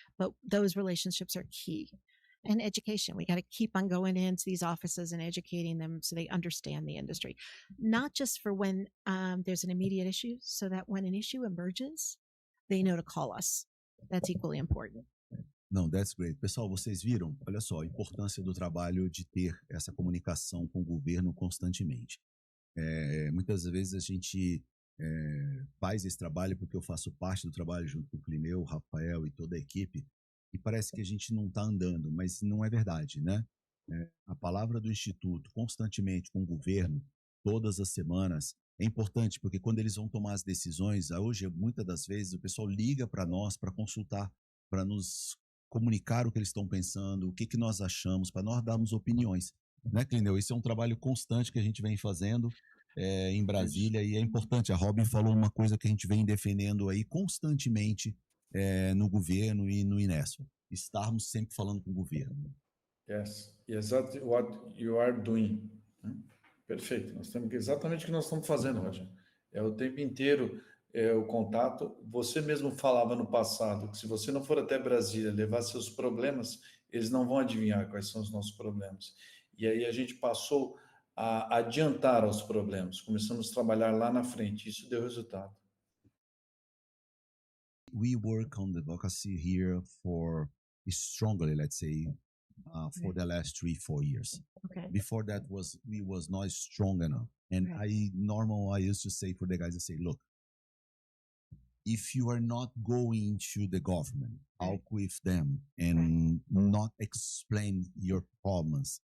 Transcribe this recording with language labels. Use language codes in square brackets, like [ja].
[en] But those relationships are key. And education. We got to keep on going into these offices and educating them so they understand the industry. Not just for when there's an immediate issue, so that when an issue emerges, they know to call us. That's equally important. [pt] Não, [en] that's great. [pt] Pessoal, vocês viram? Olha só, a importância do trabalho de ter essa comunicação com o governo constantemente. Muitas vezes a gente faz esse trabalho porque eu faço parte do trabalho junto com o Clineu, o Rafael e toda a equipe, e parece que a gente não está andando, mas não é verdade, né? A palavra do Instituto constantemente com o governo, todas as semanas, é importante, porque quando eles vão tomar as decisões, hoje, muitas das vezes, o pessoal liga para nós para consultar, para nos comunicar o que eles estão pensando, o que nós achamos, para nós darmos opiniões. Né, Clineu? Isso é um trabalho constante que a gente vem fazendo em Brasília, e é importante. A Robin falou uma coisa que a gente vem defendendo aí constantemente no governo e no INESFA. Estarmos sempre falando com o governo. [en] Yes, exactly what you are doing. [pt] Perfeito. Nós temos exatamente o que nós estamos fazendo, Roger. É o tempo inteiro o contato. Você mesmo falava no passado que se você não for até Brasília levar seus problemas, eles não vão adivinhar quais são os nossos problemas. E aí a gente passou a adiantar aos problemas. Começamos a trabalhar lá na frente. Isso deu resultado. [en] We work on the advocacy here for strongly, let's say, for the last 3-4 years. Okay. Before that, we was not strong enough. And I used to say for the guys, I say, look, if you are not going to the government, talk with them and not explain your problems,